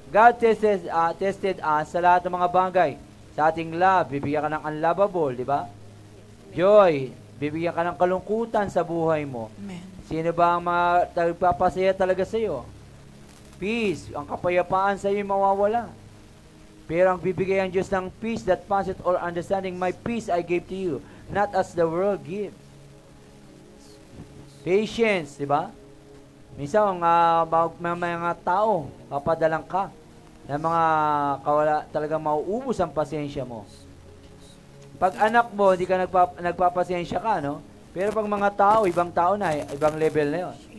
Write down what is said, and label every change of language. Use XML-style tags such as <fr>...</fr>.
<en>God tested us</en> <tl>sa lahat ng mga bagay. Sa ating love, bibigyan ka ng unlovable, di ba? Joy, bibigyan ka ng kalungkutan sa buhay mo. Amen. Sino ba ang nagpapasaya talaga sa iyo? Peace, ang kapayapaan sa iyo mawawala. Pero ang bibigay ang Diyos ng</tl> <en>peace that passeth all understanding, my peace I gave to you, not as the world gives.</en> <tl>Patience, di ba? Minsan, mga tao, papadalang ka na mga talagang mauubos ang pasensya mo. Pag anak mo, hindi ka nagpapasensya ka, no? Pero pag mga tao, ibang tao na, ibang level na yun.</tl>